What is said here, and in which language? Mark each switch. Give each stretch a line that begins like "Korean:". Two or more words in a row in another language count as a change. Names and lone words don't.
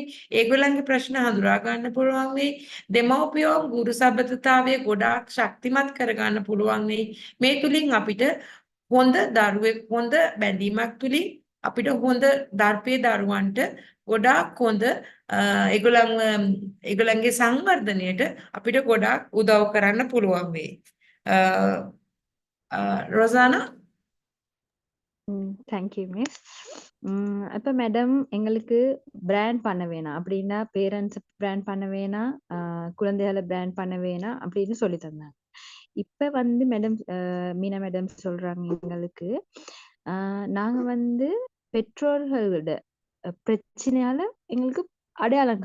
Sinhala: ඒගොල්ලන්ගේ ප්‍රශ්න හඳුනා ගන්න පුළුවන් වෙයි. දෙමව්පියෝ ගුරු සබඳතාවය ගොඩාක් ශක්තිමත් කරගන්න පුළුවන් වෙයි. මේ තුලින් අපිට හොඳ දරුවෙක් හොඳ බැඳීමක් තුලින් අපිට හොඳ දර්පේ දරුවන්ට ගොඩාක් හොඳ ඒගොල්ලන්ගේ සංවර්ධනයට අපිට ගොඩාක් උදව් කරන්න පුළුවන් වෙයි. ரொசானா?
English: Thank you miss.
Tamil: அப்ப மேடம் எங்களுக்கு பிராண்ட் பண்ண வேணாம் அப்படின்னா
English: parents brand
Tamil: பண்ண வேணாம், குழந்தைகளை பிராண்ட் பண்ண வேணாம் அப்படின்னு சொல்லி தந்தாங்க. இப்ப வந்து மேடம் மீனா மேடம் சொல்றாங்க எங்களுக்கு நாங்க வந்து பெற்றோர்களோட பிரச்சனையால எங்களுக்கு அடையாளம்